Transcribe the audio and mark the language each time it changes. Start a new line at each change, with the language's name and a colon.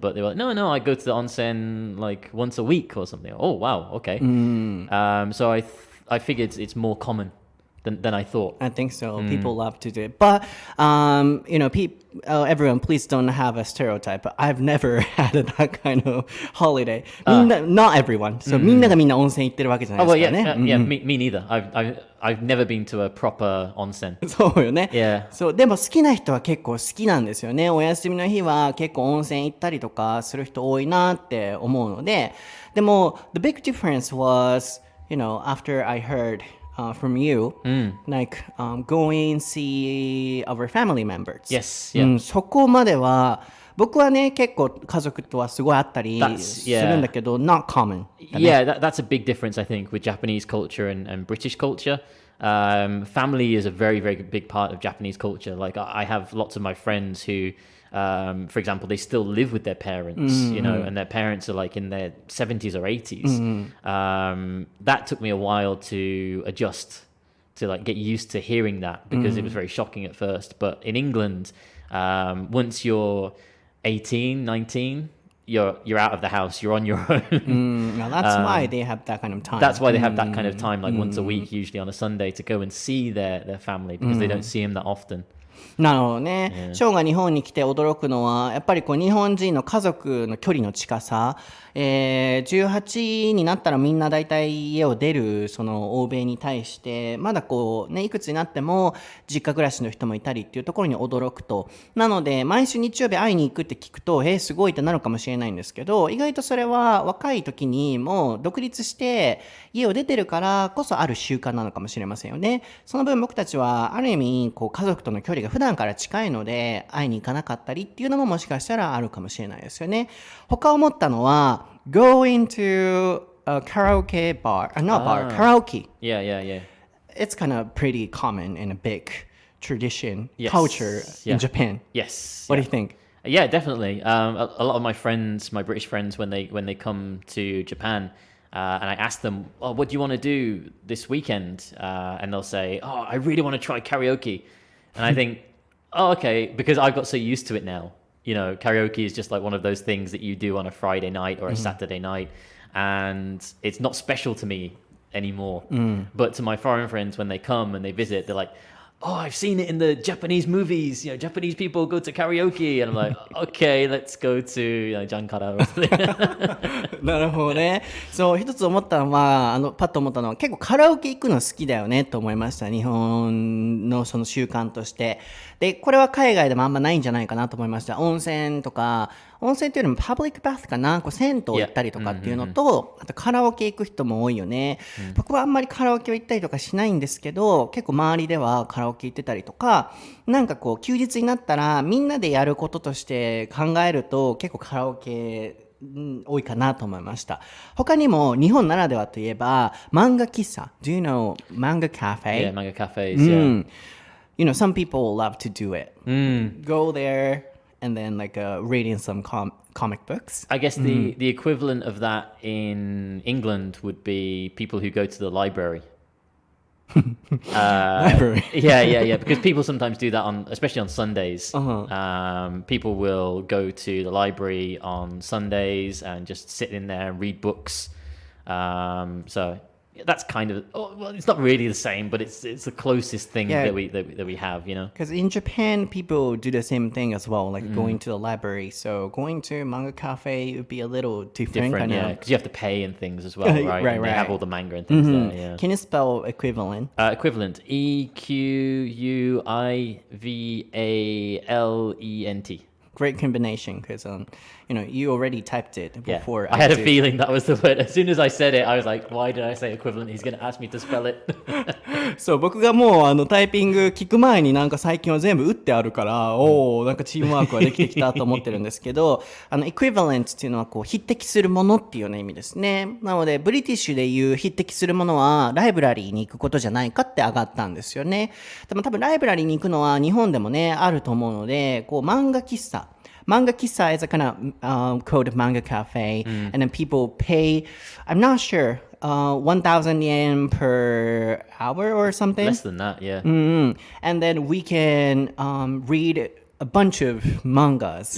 English: But they were like, no, I go to the onsen like once a week or something. Oh, wow, okay. So I figured it's more common than I thought. I think so. People love to do it. But, everyone, please don't have a stereotype. I've never had that kind of holiday. Not everyone.
Japanese: So, みんながみんな温泉行ってるわけじゃないですからね。
English: Yeah, me neither. I've never been to a proper onsen.
Japanese: そうよね。
English: Yeah.
Japanese: そう、でも好きな人は結構好きなんですよね。お休みの日は結構温泉行ったりとかする人多いなって思うので。
English: でも、the big difference was, after I heard from you, like going see our family members. Yes, yeah.
Japanese: そこまでは僕はね結構家族とはすごいあったりするんだけど
English: not common. Yeah, that's a big difference I think with Japanese culture and British culture. Family is a very, very big part of Japanese culture. Like I have lots of my friends who, for example, they still live with their parents, and their parents are like in their 70s or 80s. That took me a while to adjust, to like get used to hearing that because it was very shocking at first. But in England, once you're 18, 19, you're out of the house, you're on your own. Now that's why they have that kind of time. That's why they have that kind of time, like once a week, usually on a Sunday, to go and see their family because they don't see them that often.
Japanese: なるほどね。ショーンが日本に来て驚くのは、やっぱりこう日本人の家族の距離の近さ。 18になったらみんな大体家を出るその欧米に対して、まだこうね、いくつになっても実家暮らしの人もいたりっていうところに驚くと。なので、毎週日曜日会いに行くって聞くと、すごいってなるかもしれないんですけど、意外とそれは若い時にもう独立して家を出てるからこそある習慣なのかもしれませんよね。その分僕たちはある意味こう家族との距離が普段から近いので会いに行かなかったりっていうのももしかしたらあるかもしれないですよね。他思ったのは
English: going to a karaoke bar, not bar, karaoke. Yeah. It's kind of pretty common in a big tradition, Yes. culture in Japan. Yes. What do you think? Yeah, definitely. A lot of my friends, my British friends, when they come to Japan, and I ask them, "Oh, what do you want to do this weekend?" And they'll say, "Oh, I really want to try karaoke." And I think, "Oh, okay," because I've got so used to it now. You know, karaoke is just like one of those things that you do on a Friday night or a Saturday night, and it's not special to me anymore. But to my foreign friends, when they come and they visit, they're like, "Oh, I've seen it in the Japanese movies. You know, Japanese people go to karaoke." And I'm like, "Okay, let's go to Jankara or something."
Japanese: なるほどね。そう、一つ思ったのは、パッと思ったのは、結構カラオケ行くの好きだよねと思いました。日本のその習慣として。で、これは海外でもあんまないんじゃないかなと思いました。温泉とか、温泉っていうよりもパブリックバスかな、こう銭湯行ったりとかっていうのと、あとカラオケ行く人も多いよね。僕はあんまりカラオケ行ったりとかしないんですけど、結構周りではカラオケ行ってたりとか、なんかこう休日になったらみんなでやることとして考えると結構カラオケ多いかなと思いました。他にも日本ならではといえば漫画喫茶。
English: Do you know manga cafe? Yeah, manga cafes. Yeah. You know, some people love to do it. Go there and then like reading some comic books. I guess the equivalent of that in England would be people who go to the library. Library. Yeah. Because people sometimes do that especially on Sundays. People will go to the library on Sundays and just sit in there and read books. So that's kind of well, it's not really the same, but it's the closest thing that we have, you know. Because in Japan, people do the same thing as well, like going to the library. So going to a manga cafe would be a little different. Yeah, because you have to pay and things as well, right? Right. And they have all the manga and things there. Yeah. Can you spell equivalent? Equivalent: EQUIVALENT. Great combination, because you already typed it before. I had a feeling that was the word. As soon as I said it, I was like, why did I say equivalent? He's going to ask me to spell it.
Japanese: そう、僕がもうタイピング聞く前になんか最近は全部打ってあるから、なんかチームワークができてきたと思ってるんですけど、equivalent っていうのはこう匹敵するものっていうような意味ですね。なので、ブリティッシュでいう匹敵するものはライブラリーに行くことじゃないかって上がったんですよね。でも多分ライブラリーに行くのは日本でもね、あると思うので、こう漫画喫茶。
English: Manga kissa is a kind of called manga cafe, and then people pay, I'm not sure, 1,000 yen per hour or something. Less than that, yeah. And then we can read a bunch of mangas.